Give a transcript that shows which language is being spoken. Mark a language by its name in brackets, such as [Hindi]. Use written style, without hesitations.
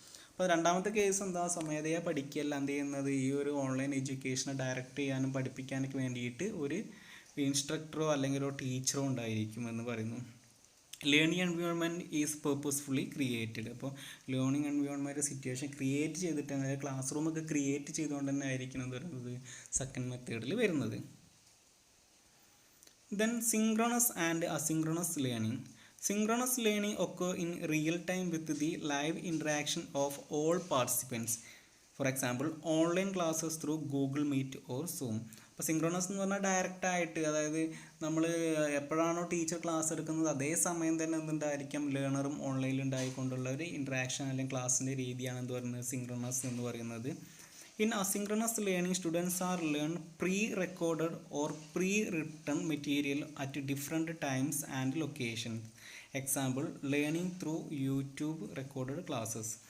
[Malayalam] അപ്പോൾ രണ്ടാമത്തെ കേസ് എന്താ, സ്വമേധയാ പഠിക്കുകയല്ല എന്ത് ചെയ്യുന്നത്, ഈ ഒരു ഓൺലൈൻ എഡ്യൂക്കേഷനെ ഡയറക്റ്റ് ചെയ്യാനും പഠിപ്പിക്കാനൊക്കെ വേണ്ടിയിട്ട് ഒരു ഇൻസ്ട്രക്ടറോ അല്ലെങ്കിൽ ഒരു ടീച്ചറോ ഉണ്ടായിരിക്കും എന്ന് പറയുന്നു. [English] Learning environment is purposefully created. [Malayalam] അപ്പോൾ ലേണിംഗ് എൻവയോൺമെൻറ്റ് സിറ്റുവേഷൻ ക്രിയേറ്റ് ചെയ്തിട്ട്, അതായത് ക്ലാസ് റൂമൊക്കെ ക്രിയേറ്റ് ചെയ്തുകൊണ്ട് തന്നെ ആയിരിക്കണം എന്ന് പറയുന്നത് സെക്കൻഡ് മെത്തേഡിൽ വരുന്നത്. [English] Then synchronous and asynchronous learning. Synchronous learning occur in real time with the live interaction of all participants. For example, online classes through Google Meet or Zoom. [Malayalam] അപ്പോൾ സിങ്ക്രോണസ് എന്ന് പറഞ്ഞാൽ ഡയറക്റ്റ് ആയിട്ട്, അതായത് നമ്മൾ എപ്പോഴാണോ ടീച്ചർ ക്ലാസ് എടുക്കുന്നത് അതേ സമയം തന്നെ എന്തുണ്ടായിരിക്കാം, ലേണറും ഓൺലൈനിൽ ഉണ്ടായിക്കൊണ്ടുള്ള ഒരു ഇൻട്രാക്ഷൻ അല്ലെങ്കിൽ ക്ലാസ്സിൻ്റെ രീതിയാണ് എന്ത് പറയുന്നത്, സിങ്ക്രോണസ് എന്ന് പറയുന്നത്. [English] In asynchronous learning, students are learn pre-recorded or pre-written material at different times and locations. Example, learning through YouTube recorded classes.